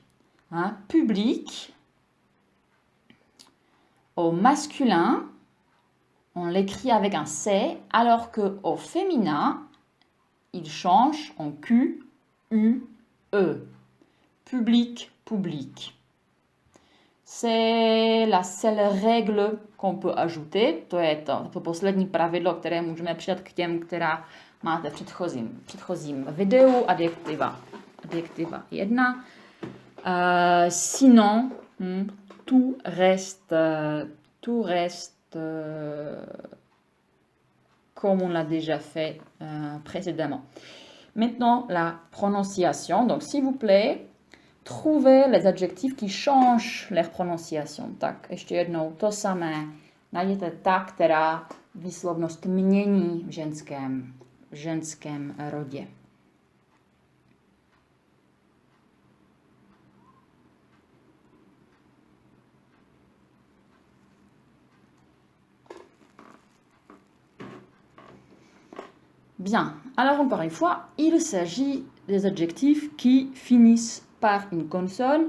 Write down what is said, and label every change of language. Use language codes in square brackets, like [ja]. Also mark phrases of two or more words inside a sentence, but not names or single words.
[fr] Hein, public, au masculin, on l'écrit avec un C, alors qu'au féminin, il change en Q, U, E. Public, public. C'est la seule règle qu'on peut ajouter. [cs] To je to poslední pravidlo, které můžeme přidat k těm, která máte v předchozím videu. Adjektiva 1. [fr] Sinon, tout reste comme on l'a déjà fait précédemment. Maintenant, la prononciation. Donc, s'il vous plaît, trouvez les adjectifs qui changent leur prononciation. [cs] Tak, ještě jednou to samé. Najděte ta, která výslovnost mění v ženském rodě. [fr] Bien, alors encore une fois, il s'agit des adjectifs qui finissent par une consonne.